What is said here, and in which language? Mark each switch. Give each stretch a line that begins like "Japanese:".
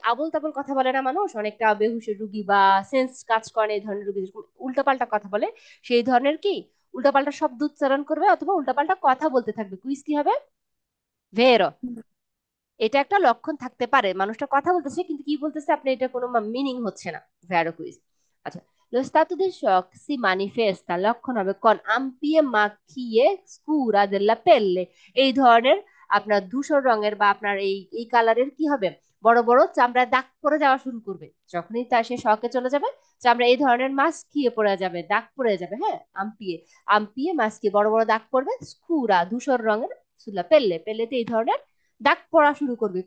Bangla: আবোল তাবোল কথা বলে না মানুষ, অনেকটা বেহুশের রুগী বা সেন্স কাজ করে না, এই ধরনের রুগী যেরকম উল্টাপাল্টা কথা বলে, সেই ধরনের কি উল্টাপাল্টা শব্দ উচ্চারণ করবে অথবা উল্টাপাল্টা কথা বলতে থাকবে। কুইজ কি হবে? ভেরো। এটা একটা লক্ষণ থাকতে পারে, মানুষটা কথা বলতেছে কিন্তু কি বলতেছে আপনি এটা কোনো মিনিং হচ্ছে না। ভেরো কুইজ।
Italian: আচ্ছা, lo stato di shock si manifesta,
Bangla: লক্ষণ হবে
Italian: con ampie macchie scura della pelle।
Bangla: এই ধরনের আপনার ধূসর রঙের বা আপনার এই এই কালারের কি হবে, বড় বড় চামড়ায় দাগ পড়ে যাওয়া শুরু করবে। যখনই তার সে শকে চলে যাবে, চামড়া এই ধরনের মাছ খেয়ে পড়ে যাবে, দাগ পড়ে যাবে, হ্যাঁ, আম্পিয়ে, আম্পিয়ে মাছ খেয়ে বড় বড় দাগ পড়বে, স্কুরা ধূসর রঙের, সুলা পেললে, পেলেতে এই ধরনের দাগ পড়া শুরু করবে।